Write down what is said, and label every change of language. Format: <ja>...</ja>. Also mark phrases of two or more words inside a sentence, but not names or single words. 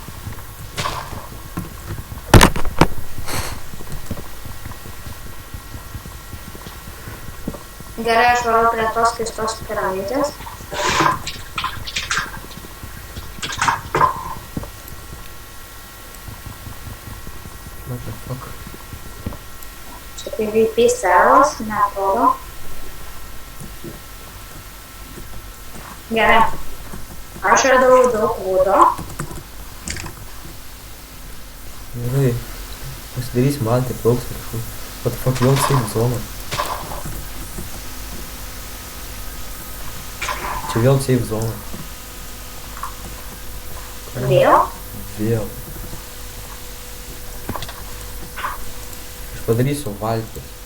<lt>Gerai, aš varau prie tos keistos piramidės.</lt> <en>What the fuck?</en> <lt>Čia PvP servas, neatrodo. Gerai. Aš radau daug būdo. Gerai. Pasidarysim valtį, plauksim kažkur.</lt> <en>What the fuck,</en> <lt>vėl save zona. Čia vėl save zona. Vėl? Vėl. Aš padarysiu valtį.</lt>